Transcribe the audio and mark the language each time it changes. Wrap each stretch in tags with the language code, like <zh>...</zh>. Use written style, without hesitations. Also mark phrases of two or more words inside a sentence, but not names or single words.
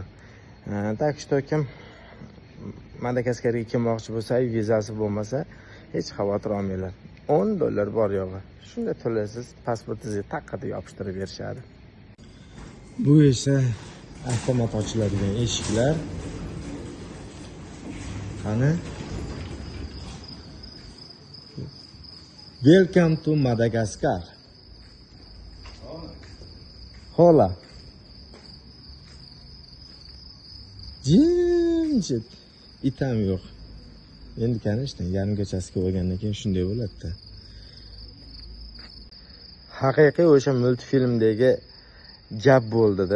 <ru>Так что</ru> <uz>kim Madagaskarga kelmoqchi bo'lsa, vizasi bo'lmasa, hech xavotir olmanglar. $10 bor yo'g'i. Shunda to'laysiz, pasportingizni taqqa yopishtirib berishadi. Bu esa avtomat ochiladigan eshiklar. Qani?</uz> <en>Welcome to Madagascar.</en> <uz>Hola. Jimjit. Itam yo'q. Endi kanishdan yarimgachasiga bo'lgandan keyin shunday bo'ladi-da. Haqiqiy o'sha multfilmdagi gap bo'ldi-da.</uz>